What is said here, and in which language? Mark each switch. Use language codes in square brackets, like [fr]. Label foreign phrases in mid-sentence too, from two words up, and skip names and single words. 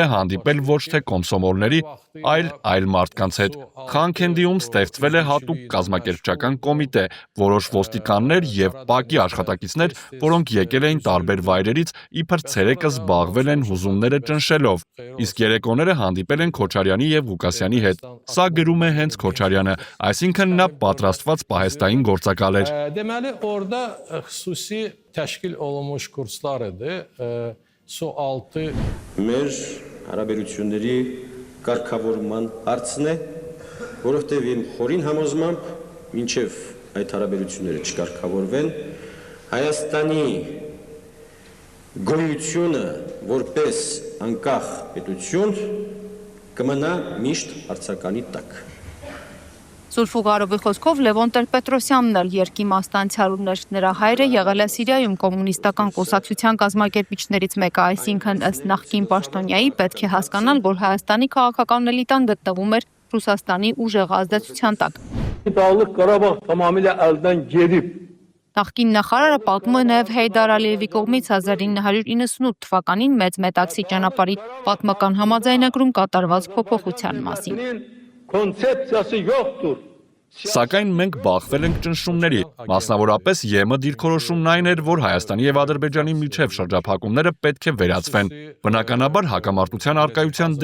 [hy] հանդիպել ոչ թե կոմսոմոլների, այլ մարդկանց հետ։ Խանքենդիում ստեղծվել է հատուկ կազմակերպչական կոմիտե, որոշ ոստիկաններ եւ ՊԱԿ-ի աշխատակիցներ, որոնք եկել էին տարբեր վայրերից, իբր ցերեկը զբաղվել են հուզումները ճնշելով, իսկ երեկոները հանդիպել են Քոչարյանի եւ Ղուկասյանի հետ։ Սա գրում է հենց Քոչարյանը, այսինքն նա պատրաստված պահեստային գործակալ էր։ [az] Deməli orada xüsusi təşkil olunmuş kurslar idi. Sualtı [hy] մեր հարաբերությունների կարգավորման հարցն է, որովհետև իմ խորին համոզմամբ մինչև այդ հարաբերությունները չկարգավորվեն, Հայաստանի գոյությունը որպես անկախ պետություն կմնա միշտ հարցականի տակ։ Զուլֆուղարովի խոսքով Լևոն Տեր-Պետրոսյանն էլ երկիմաստանցյալ ուներ, նրա հայրը եղել է Սիրիայում կոմունիստական կուսակցության կազմակերպիչներից մեկը, այսինքն ըստ նախկին պաշտոնյայի պետք է հասկանալ, որ Հայաստանի քաղաքական էլիտան գտնվում էր Ռուսաստանի ուժեղ ազդեցության տակ։ [az] Dağlık Qarabağ tamamilə əldən gedib. [hy] Նախկին նախարարը պատմում է նաև Հեյդար Ալիևի կողմից 1998 թվականին մեծ մետաքսի ճանապարհի պատմական համաձայնագրում կատարված փոփոխության մասին։ [az] Konsepsiyası yoxdur. [hy] Սակայն մենք բախվել ենք ճնշումների, մասնավորապես ԵՄ դիրքորոշումն այն էր, որ Հայաստանի եւ Ադրբեջանի միջև շրջափակումները պետք է վերացվեն։ Բնականաբար հակամարտության արկայության